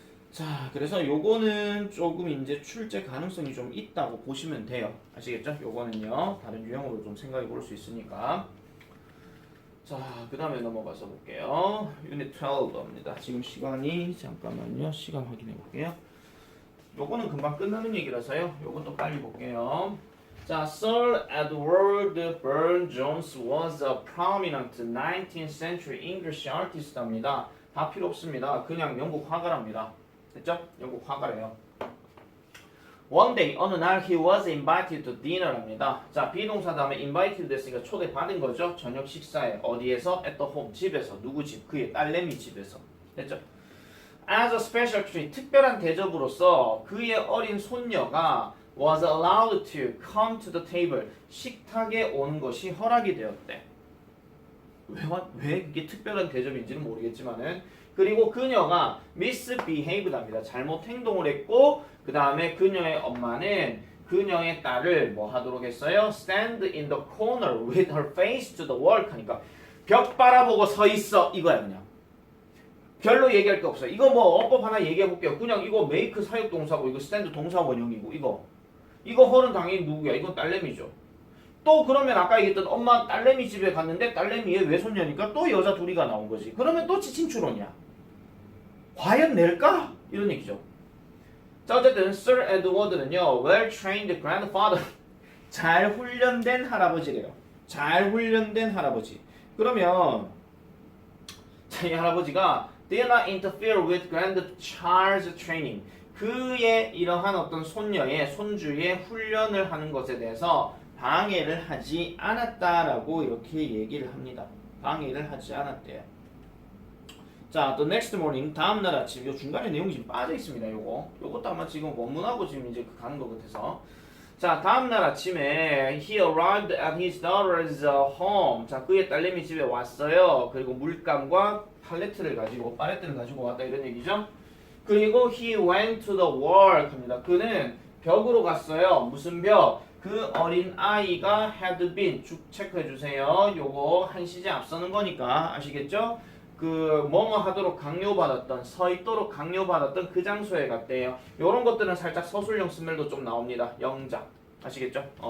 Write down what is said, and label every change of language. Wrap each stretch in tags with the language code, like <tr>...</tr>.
<ko>자, 그래서 요거는 조금 이제 출제 가능성이 좀 있다고 보시면 돼요. 아시겠죠? 요거는요. 다른 유형으로 좀 생각해 볼 수 있으니까. 자, 그 다음에 넘어가서 볼게요. 유닛 12입니다. 지금 시간이 잠깐만요. 시간 확인해 볼게요. 요거는 금방 끝나는 얘기라서요. 요것도 빨리 볼게요.</ko> <en>자, Sir Edward Burne-Jones was a prominent 19th century English artist입니다.</en> <ko>다 필요 없습니다. 그냥 영국 화가랍니다. 됐죠? 영국 화가래요.</ko> <en>One day,</en> <ko>어느 날</ko> <en>he was invited to dinner랍니다.</en> <ko>자, 비동사 다음에 invited 됐으니까 초대받은 거죠. 저녁 식사에 어디에서?</ko> <en>at the home,</en> <ko>집에서. 누구 집? 그의 딸내미 집에서. 됐죠?</ko> <en>As a special treat,</en> <ko>특별한 대접으로서 그의 어린 손녀가</ko> <en>was allowed to come to the table,</en> <ko>식탁에 오는 것이 허락이 되었대. 왜 그게 특별한 대접인지는 모르겠지만은 그리고 그녀가 misbehaved합니다. 잘못 행동을 했고 그 다음에 그녀의 엄마는 그녀의 딸을 뭐 하도록 했어요?</ko> <en>stand in the corner with her face to the wall</en> <ko>하니까 벽 바라보고 서 있어 이거야 그냥. 별로 얘기할 게 없어요. 이거 뭐 어법 하나 얘기해 볼게요. 그냥 이거 make 사역 동사고 이거 stand 동사 원형이고 이거 헐은 당연히 누구야? 이건 딸내미죠. 또 그러면 아까 얘기했던 엄마 딸내미 집에 갔는데 딸내미의 외손녀니까 또 여자 둘이가 나온 거지. 그러면 또 지친 추론이야. 과연 낼까? 이런 얘기죠. 자, 어쨌든 Sir Edward는요,</ko> <en>well-trained grandfather,</en> <ko>잘 훈련된 할아버지래요. 잘 훈련된 할아버지. 그러면 자, 이 할아버지가</ko> <en>did not interfere with grandchild's training.</en> <ko>그의 이러한 어떤 손주의 훈련을 하는 것에 대해서 방해를 하지 않았다라고 이렇게 얘기를 합니다. 방해를 하지 않았대요. 자,</ko> <en>the next morning,</en> <ko>다음날 아침, 요 중간에 내용이 지금 빠져 있습니다. 요것도 아마 지금 원문하고 지금 이제 가는 것 같아서. 자, 다음날 아침에</ko> <en>he arrived at his daughter's home.</en> <ko>자, 그의 딸내미 집에 왔어요. 그리고 물감과 팔레트를 가지고, 팔레트를 가지고 왔다 이런 얘기죠.</ko> <en>그리고 he went to the wall 합니다.</en> <ko>그는 벽으로 갔어요. 무슨 벽? 그 어린 아이가</ko> <en>had been</en> <ko>쭉 체크해 주세요. 요거 한 시제 앞서는 거니까 아시겠죠? 그 뭐뭐 하도록 강요받았던 서 있도록 강요받았던 그 장소에 갔대요. 요런 것들은 살짝 서술형 스멜도 좀 나옵니다. 영작 아시겠죠?</ko>